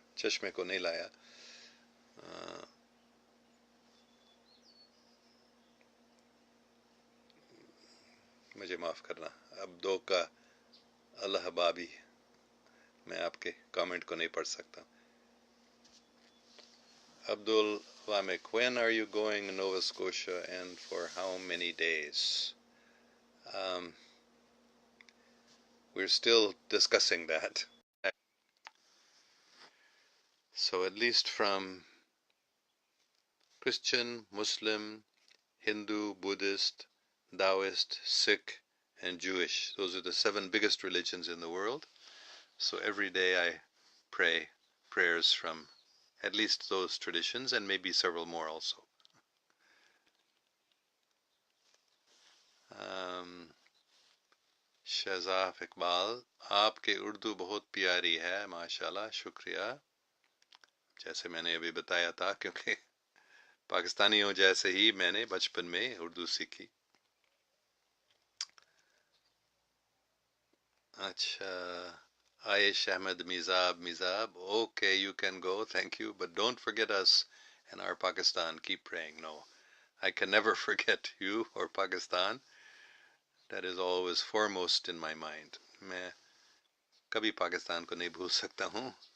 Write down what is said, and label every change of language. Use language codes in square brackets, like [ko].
[ur] چشمے کو نہیں لایا. مجھے معاف کرنا. عبدو کا اللہ بابی، میں آپ کے کامنٹ کو نہیں پڑھ سکتا. [en] Abdul Wamek, when are you going to Nova Scotia and for how many days? We're still discussing that. So at least from Christian, Muslim, Hindu, Buddhist, Taoist, Sikh, and Jewish. Those are the 7 biggest religions in the world. So every day I pray prayers from at least those traditions and maybe several more also. [ur] شہزاف Iqbal, آپ کے اردو بہت پیاری ہے ماشاءاللہ، شکریہ. جیسے میں نے ابھی بتایا تھا، کیونکہ پاکستانیوں جیسے ہی میں نے بچپن میں اردو سیکھی. [en] اچھا، Aish Ahmed Mizab, okay, you can go, thank you, but don't forget us and our Pakistan. Keep praying. No, I can never forget you or Pakistan. That is always foremost in my mind. [ur] میں کبھی پاکستان کو نہیں بھول سکتا ہوں.